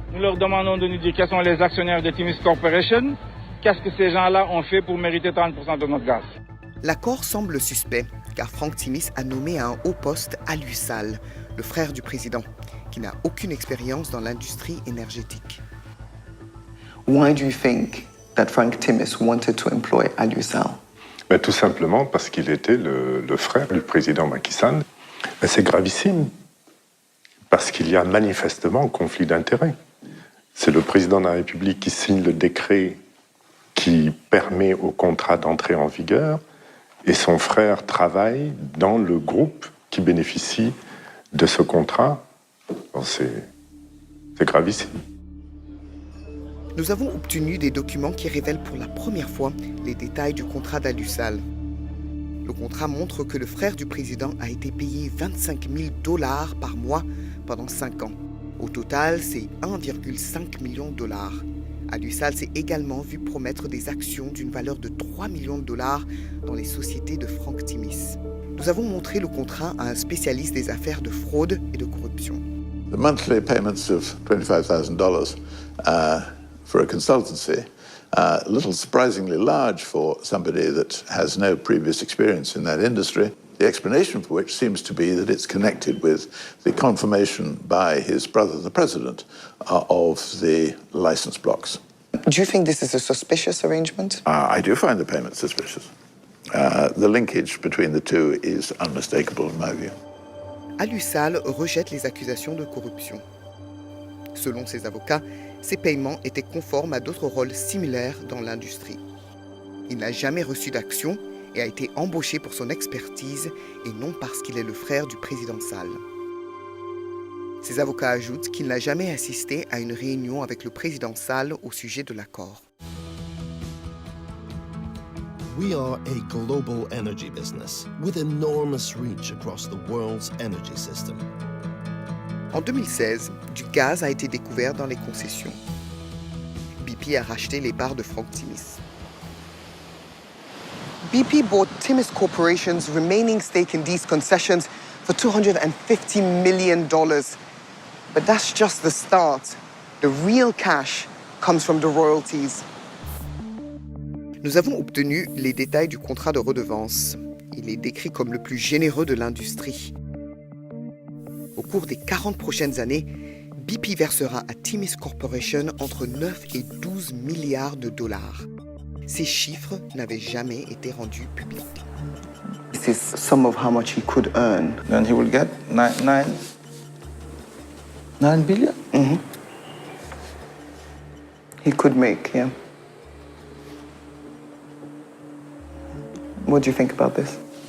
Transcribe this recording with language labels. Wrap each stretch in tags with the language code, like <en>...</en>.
<fr>Nous leur demandons de nous dire quels sont les actionnaires de Timis Corporation. Qu'est-ce que ces gens-là ont fait pour mériter 30% de notre gaz? L'accord semble suspect, car Franck Timis a nommé à un haut poste Aliou Sall, le frère du président, qui n'a aucune expérience dans l'industrie énergétique.</fr> <en>Why do you think that Frank Timis wanted to employ Aliou Sall?</en> <fr>Ben, tout simplement parce qu'il était le frère du président Macky Sall. Ben, c'est gravissime, parce qu'il y a manifestement conflit d'intérêts. C'est le président de la République qui signe le décret qui permet au contrat d'entrer en vigueur, et son frère travaille dans le groupe qui bénéficie de ce contrat. Bon, c'est gravissime. Nous avons obtenu des documents qui révèlent pour la première fois les détails du contrat d'Aliou Sall. Le contrat montre que le frère du président a été payé 25 000 $ par mois pendant 5 ans. Au total, c'est 1,5 million $. Aliou Sall s'est également vu promettre des actions d'une valeur de 3 millions $ dans les sociétés de Franck Timis. Nous avons montré le contrat à un spécialiste des affaires de fraude et de corruption.</fr> <en>The monthly payments of $25,000 for a consultancy, a little surprisingly large for somebody that has no previous experience in that industry. The explanation for which seems to be that it's connected with the confirmation by his brother, the president, of the license blocks. Do you think this is a suspicious arrangement? I do find the payment suspicious. The linkage between the two is unmistakable in my view.</en> <fr>Aliou Sall rejette les accusations de corruption. Selon ses avocats, ces paiements étaient conformes à d'autres rôles similaires dans l'industrie. Il n'a jamais reçu d'action et a été embauché pour son expertise et non parce qu'il est le frère du président Sall. Ses avocats ajoutent qu'il n'a jamais assisté à une réunion avec le président Sall au sujet de l'accord.</fr> <en>We are a global energy business with enormous reach across the world's energy system.</en> <fr>En 2016, du gaz a été découvert dans les concessions. BP a racheté les parts de Franck Timis.</fr> <en>BP bought Timis Corporation's remaining stake in these concessions for $250 million. But that's just the start. The real cash comes from the royalties.</en> <fr>Nous avons obtenu les détails du contrat de redevance. Il est décrit comme le plus généreux de l'industrie. Au cours des 40 prochaines années, BP versera à Timis Corporation entre 9 et 12 milliards de $. Ces chiffres n'avaient jamais été rendus publics.</fr> <en>This is some of how much he could earn. Then he will get 9 billion? Mm-hmm. He could make, yeah. What do you think about this?</en>